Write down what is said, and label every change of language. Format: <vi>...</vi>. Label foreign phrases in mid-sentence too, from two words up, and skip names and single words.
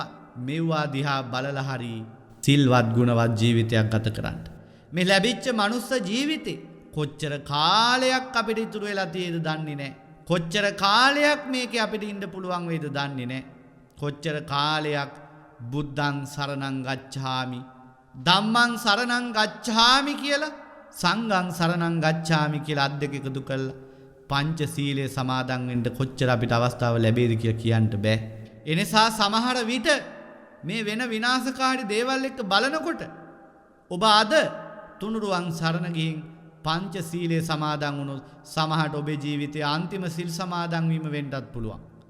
<si>මෙව්වා දිහා බලලා හරි සිල්වත් ගුණවත් ජීවිතයක් ගත කරන්න. මේ ලැබිච්ච මනුස්ස ජීවිතේ කොච්චර කාලයක් අපිට ඉතුරු වෙලා තියෙද දන්නේ නැහැ. කොච්චර කාලයක් මේකේ අපිට ඉන්න පුළුවන් වේද දන්නේ නැහැ. කොච්චර කාලයක්</si> <pi>බුද්ධං සරණං ගච්ඡාමි, ධම්මං සරණං ගච්ඡාමි</pi> <si>කියලා,</si> <pi>සංඝං සරණං ගච්ඡාමි</pi> <si>කියලා අත් දෙක එකතු කළා පංච සීලයේ සමාදන් වෙන්න කොච්චර අපිට අවස්ථාව ලැබෙයිද කියලා කියන්න බෑ. ඒ නිසා සමහර විට මේ වෙන විනාශකාරී දේවල් එක්ක බලනකොට ඔබ අද තුනුරුවන් සරණ ගිහින් පංච සීලයේ සමාදන් වුණොත් සමහරට ඔබේ ජීවිතයේ අන්තිම සිල් සමාදන් වීම වෙන්නත් පුළුවන්.</si>